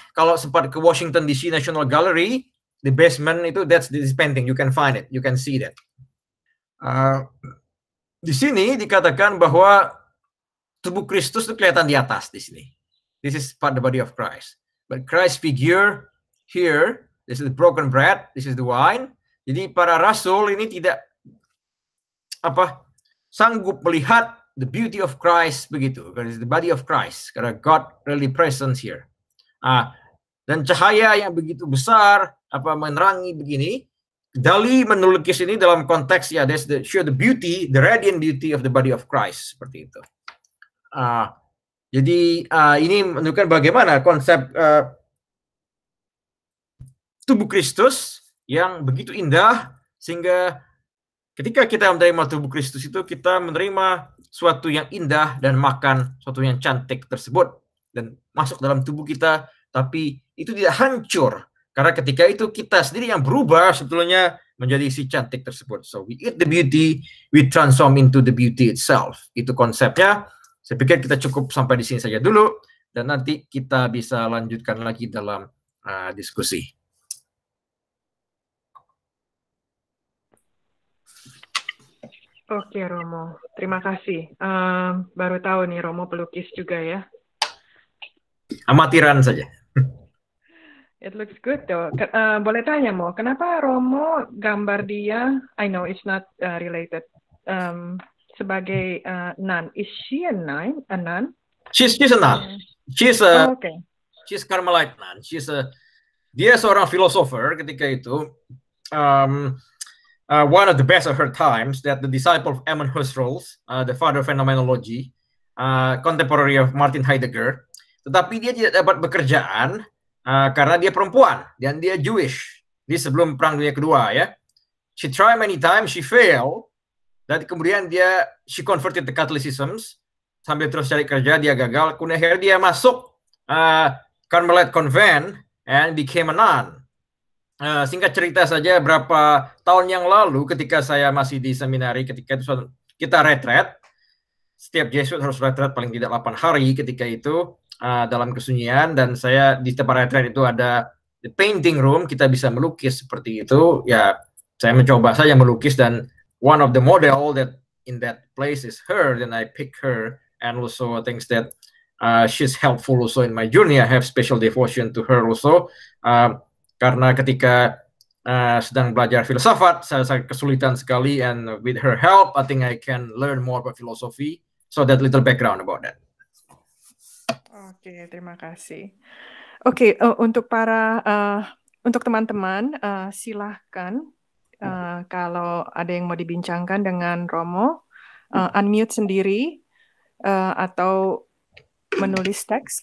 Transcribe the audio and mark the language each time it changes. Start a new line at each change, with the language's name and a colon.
Indonesian: Kalau sempat ke
English: Washington DC National Gallery, the basement itu that's this painting. You can find it. You can see that.
Indonesian: Di sini dikatakan bahwa tubuh Kristus itu kelihatan di atas di sini.
English: This is part of the body of Christ. But Christ figure here, this is the broken bread, this is the wine.
Indonesian: Jadi para rasul ini tidak sanggup melihat
English: the beauty of Christ
Indonesian: begitu,
English: because the body of Christ,
Indonesian: karena
English: God really present here.
Indonesian: Dan cahaya yang begitu besar, menerangi begini, Dali menulukis ini dalam konteks
English: that's show the beauty, the radiant beauty of the body of Christ,
Indonesian: seperti itu. Jadi ini menunjukkan bagaimana konsep tubuh Kristus yang begitu indah sehingga ketika kita menerima tubuh Kristus itu, kita menerima suatu yang indah dan makan suatu yang cantik tersebut. Dan masuk dalam tubuh kita, tapi itu tidak hancur. Karena ketika itu kita sendiri yang berubah sebetulnya menjadi si cantik tersebut.
English: So we eat the beauty, we transform into the beauty itself.
Indonesian: Itu konsepnya. Saya pikir kita cukup sampai di sini saja dulu. Dan nanti kita bisa lanjutkan lagi dalam diskusi. Oke, Romo. Terima kasih. Baru tahu nih, Romo pelukis juga ya. Amatiran saja.
English: It looks good though.
Indonesian: Boleh tanya, Mo, kenapa Romo gambar dia,
English: I know it's not related,
Indonesian: sebagai
English: nun. Is she a nun? She's a nun. She's Carmelite nun.
Indonesian: Dia seorang filosofer ketika itu.
English: One of the best of her times, that the disciple of Edmund Husserl, the father of phenomenology, contemporary of Martin Heidegger.
Indonesian: Tetapi dia tidak dapat pekerjaan karena dia perempuan dan dia Jewish. Di sebelum Perang Dunia Kedua ya.
English: She tried many times, she failed.
Indonesian: Dan kemudian
English: she converted to Catholicism.
Indonesian: Sambil terus cari kerja, dia gagal. Kemudian akhirnya dia masuk
English: Carmelite Convent and became a nun.
Indonesian: Singkat cerita saja, berapa tahun yang lalu ketika saya masih di seminari, ketika itu kita retret, setiap Jesuit harus retret paling tidak 8 hari ketika itu dalam kesunyian, dan saya di tempat retret itu ada
English: the painting room,
Indonesian: kita bisa melukis seperti itu. Ya, saya mencoba saja melukis,
English: dan one of the model that in that place is her, then I pick her, and also things that she's helpful also in my journey. I have special devotion to her also.
Indonesian: Karena ketika sedang belajar filsafat, saya sangat kesulitan sekali,
English: and with her help, I think I can learn more about philosophy. So that little background about that.
Indonesian: Oke, terima kasih. Oke, untuk teman-teman, silahkan kalau ada yang mau dibincangkan dengan Romo, unmute sendiri atau menulis teks.